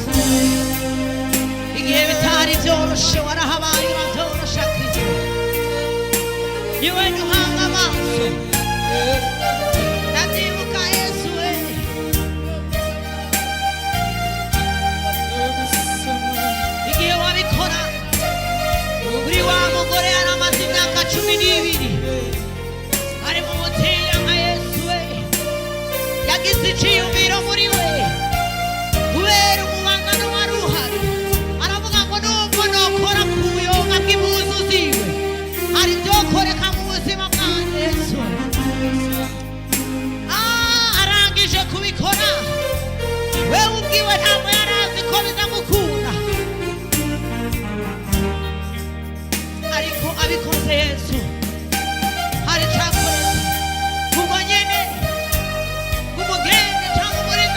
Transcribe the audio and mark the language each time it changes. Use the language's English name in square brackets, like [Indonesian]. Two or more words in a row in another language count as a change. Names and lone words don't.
[Rundi] igihe bitari byoroshe warahabaye urabyorosha Kristo niwe duhanga amaso ndabyibuka Yesu we igihe wabikora uri wa mugore yaramaze imyaka 12 ari mu butiya nka Yesu we yagize iciyumviro muri we kubera umubangano wari uhari aravuga ngo nubwo nokora ku buyonga bw'impuzu ziwe hari byokoreka mu buzima bwanjye Yesu arangije kubikora wewe ubwiwe ntabwo yari azi ko bizamukunda ariko abikoze Yesu hari cyakoreka ubwo nyene umugende cyangwa